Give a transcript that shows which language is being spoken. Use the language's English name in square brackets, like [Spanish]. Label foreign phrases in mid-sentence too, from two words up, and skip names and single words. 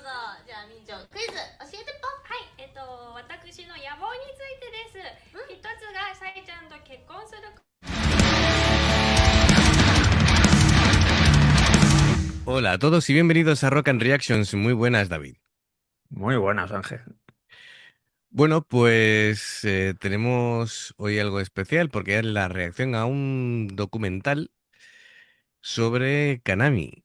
[Japanese] じゃあみーちゃんクイズ教えてぽ。はい、私の野望についてです。一つがさいちゃんと結婚する。 [Spanish] Hola a todos y bienvenidos a Rock and Reactions. Muy buenas, David. Muy buenas, Ángel. Bueno, pues tenemos hoy algo especial porque es la reacción a un documental sobre Kanami.